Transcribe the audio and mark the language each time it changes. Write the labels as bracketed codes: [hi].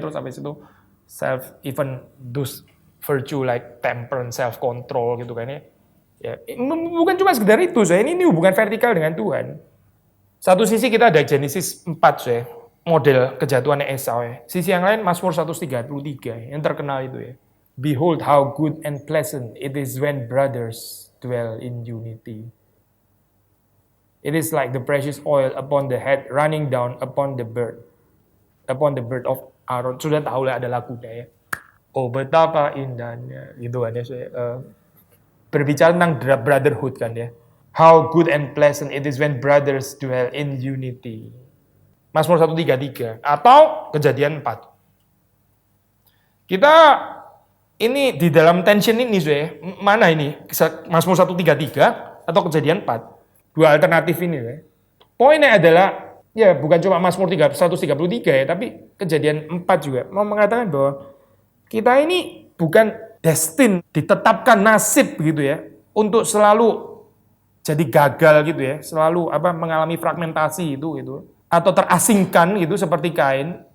[id] Terus habis itu [en] even those virtue like temperance, self control [id] gitu kan ya. Ya, bukan cuma sekedar itu saya. Ini hubungan vertikal dengan Tuhan. Satu sisi kita ada Genesis 4 saya, model kejatuhannya Esau ya. Sisi yang lain Mazmur 133 yang terkenal itu ya. [en] Behold how good and pleasant it is when brothers dwell in unity. It is like the precious oil upon the head running down upon the bird of Aaron. [id] Sudah tahu lah ada lagunya ya. Oh betapa indahnya gitu kan ya. Berbicara tentang brotherhood kan ya. [en] How good and pleasant it is when brothers dwell in unity. [id] Mazmur 133 atau Kejadian 4. Kita ini di dalam tension ini mana ini? Mazmur 133 atau Kejadian 4. Dua alternatif ini ya. Poinnya adalah, ya bukan cuma Mazmur 133 ya, tapi Kejadian 4 juga mau mengatakan bahwa kita ini bukan destin, ditetapkan nasib gitu ya, untuk selalu jadi gagal gitu ya, selalu mengalami fragmentasi itu gitu, atau terasingkan gitu seperti Kain.